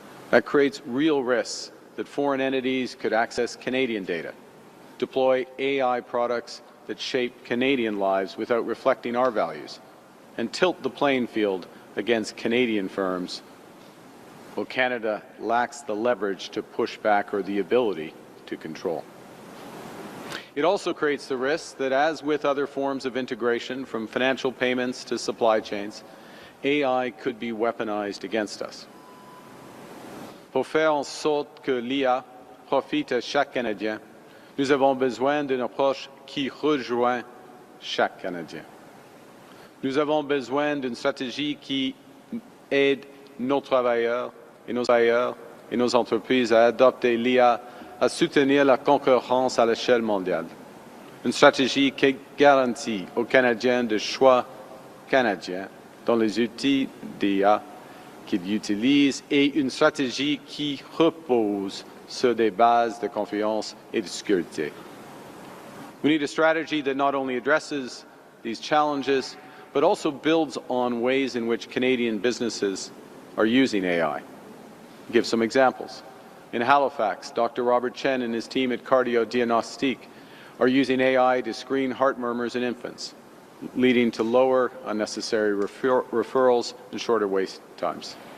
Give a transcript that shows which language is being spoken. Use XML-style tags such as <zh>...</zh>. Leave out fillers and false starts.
<en>That creates real risks that foreign entities could access Canadian data, deploy AI products that shape Canadian lives without reflecting our values, and tilt the playing field against Canadian firms, while Canada lacks the leverage to push back or the ability to control. It also creates the risk that, as with other forms of integration, from financial payments to supply chains, AI could be weaponized against us.</en> <fr>Pour faire en sorte que l'IA profite à chaque Canadien, nous avons besoin d'une approche qui rejoint chaque Canadien. Nous avons besoin d'une stratégie qui aide nos travailleurs et nos entreprises à adopter l'IA, à soutenir la concurrence à l'échelle mondiale. Une stratégie qui garantit aux Canadiens de choix canadiens dans les outils d'IA qu'ils utilisent et une stratégie qui repose sur des bases de confiance et de sécurité.</fr> <en>We need a strategy that not only addresses these challenges, but also builds on ways in which Canadian businesses are using AI. I'll give some examples. In Halifax, Dr. Robert Chen and his team at Cardio Diagnostique are using AI to screen heart murmurs in infants, leading to lower unnecessary referrals and shorter wait times.</en>